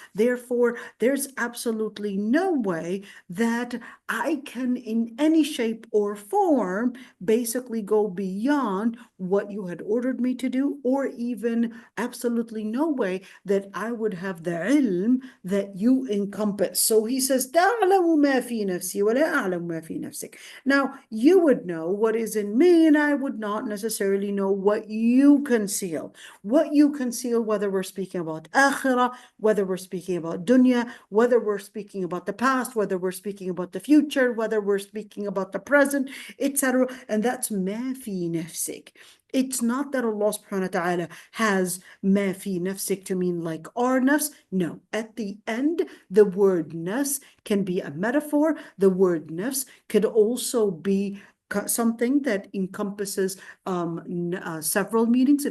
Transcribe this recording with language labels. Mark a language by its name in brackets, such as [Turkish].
[English] Therefore, there's absolutely no way that I can in any shape or form basically go beyond what you had ordered me to do, or even absolutely no way that I would have the ilm that you encompass. So he says, [Arabic] تَعْلَمُ مَا فِي نَفْسِي وَلَا أَعْلَمُ مَا فِي نَفْسِكَ. [English] Now, you would know what is in me, and I would not necessarily know what you conceal. What you conceal, whether we're speaking about akhirah, whether we're speaking about dunya, whether we're speaking about the past, whether we're speaking about the future, whether we're speaking about the present, etc. And that's [Arabic] ما في نفسك. [English] It's not that Allah subhanahu wa ta'ala has [Arabic] ما في نفسك [English] to mean like our nafs. No, at the end, the word nafs can be a metaphor. The word nafs could also be something that encompasses several meanings.